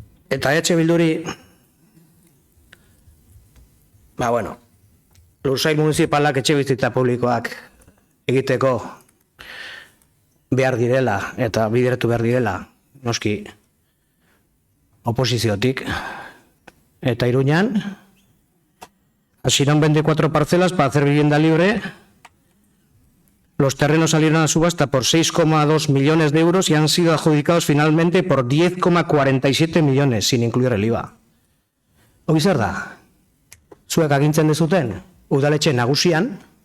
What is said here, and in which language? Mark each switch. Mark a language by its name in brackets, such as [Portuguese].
[Basque] Eta EH Bilduri, lursail municipalak etxe bizitza publikoak egiteko behar direla eta bideratu behar direla, noski oposiziotik. Eta Iruñan, [Spanish] asieron 24 parcelas para hacer vivienda libre. Los terrenos salieron a subasta por 6,2 millones de euros y han sido adjudicados finalmente por 10,47 millones, sin incluir el IVA. [Basque] Hori zer da? Zuek agintzen dezuten, udaletxe nagusian,